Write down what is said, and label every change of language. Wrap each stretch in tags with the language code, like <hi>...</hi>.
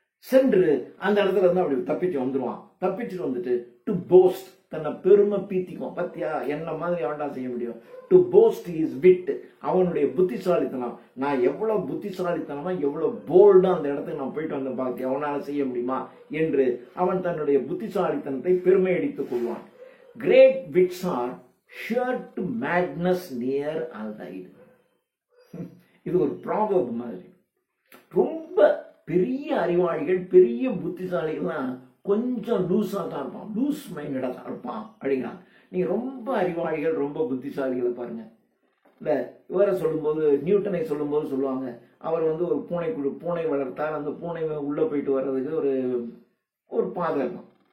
<ta>சென்று அந்த இடத்துல இருந்து அப்படி தப்பிச்சு வந்துருவான். தப்பிச்சுட்டு வந்துட்டு</ta> <en>to boast,</en> <ta>தன்னை பெருமை பீத்திக்கும். பத்தியா என்ன மாதிரி அவன்டா செய்ய முடியும்.</ta> <en>to boast is wit,</en> <ta>அவனுடைய புத்திசாலித்தனம். நான் எவ்வளவு புத்திசாலித்தனமா எவ்வளவு போல்டா அந்த இடத்துக்கு நான் போயிட்டு வந்த பார்த்து அவனால செய்ய முடியுமா என்று அவன் தன்னுடைய புத்திசாலித்தனத்தை பெருமை அடித்துக் கொள்வான்.</ta> <en>Great wits are sure to madness near allied.</en> <ta>இது ஒரு ப்ராவர்ப் மாதிரி. ரொம்ப பெரிய அறிவாளிகள், பெரிய புத்திசாலிகள்லாம் கொஞ்சம் லூஸா தான் இருப்பான், லூஸ் மைண்டடா தான் இருப்பான் அப்படிங்கிறான். நீங்க ரொம்ப அறிவாளிகள், ரொம்ப புத்திசாலிகளை பாருங்க, இந்த இவரை சொல்லும்போது, நியூட்டனை சொல்லும்போது சொல்லுவாங்க, அவர் வந்து ஒரு பூனை வளர்த்தார், அந்த பூனை உள்ள போயிட்டு வர்றதுக்கு ஒரு ஒரு பாதை இருக்கும்.</ta>